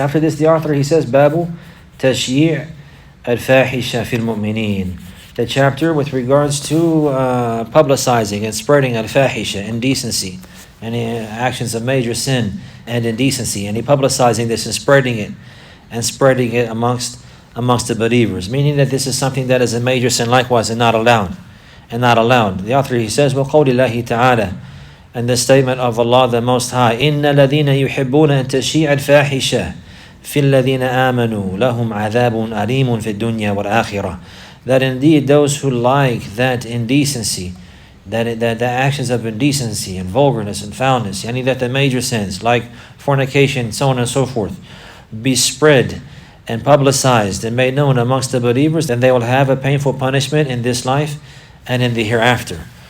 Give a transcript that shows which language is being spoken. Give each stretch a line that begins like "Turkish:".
English: After this, the author, he says,
Arabic: Babu Tashyi' al-Fahisha fil Mu'mineen,
English: the chapter with regards to publicizing and spreading al-Fahisha, indecency, and actions of major sin and indecency, and he publicizing this and spreading it amongst the believers, meaning that this is something that is a major sin likewise and not allowed. The author, he says,
Arabic: وَقَوْلِ اللَّهِ تَعَالَى,
English: and the statement of Allah the Most High,
Arabic: إِنَّ الَّذِينَ يُحِبُّونَ أَن تَشِيعَ الْفَاحِشَةَ فِي الَّذِينَ آمَنُوا لَهُمْ عَذَابٌ أَلِيمٌ فِي الدُّنْيَا وَالْآخِرَةِ.
English: That indeed those who like that indecency, that the actions of indecency and vulgarness and foulness, yani that the major sins like fornication, so on and so forth, be spread and publicized and made known amongst the believers, then they will have a painful punishment in this life and in the hereafter.